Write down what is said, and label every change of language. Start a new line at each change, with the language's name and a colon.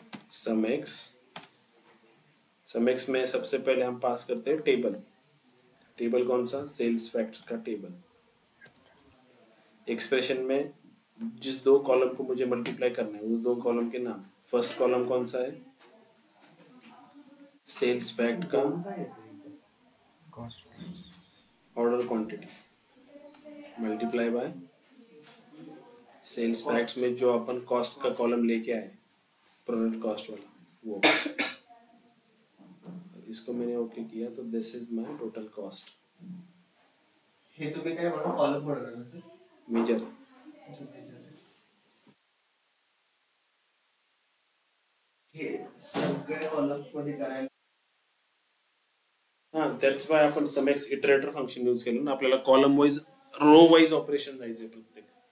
Hindi: Sum x में सबसे पहले हम पास करते हैं टेबल. टेबल कौन सा? सेल्स फैक्ट्स का टेबल. एक्सप्रेशन में जिस 2 कॉलम को मुझे मल्टीप्लाई करना है उस 2 कॉलम के नाम. फर्स्ट कॉलम कौन सा है? सेल्स फैक्ट का order quantity multiply by sales facts में जो अपन कॉस्ट का कॉलम लेके आए, प्रोडक्ट कॉस्ट वाला वो. इसको मैंने ओके किया तो
English: This is my total cost.
Marathi: हे तुम्ही काय म्हणा कॉलम बनवणार ना सर?
English: Major.
Marathi: हे सगळे कॉलम मध्ये करायला. हा,
English: that's why
Marathi: आपण समेक्स इटरेटर फंक्शन यूज केलं ना. आपल्याला column wise row wise operation जायचंय प्रत्येक.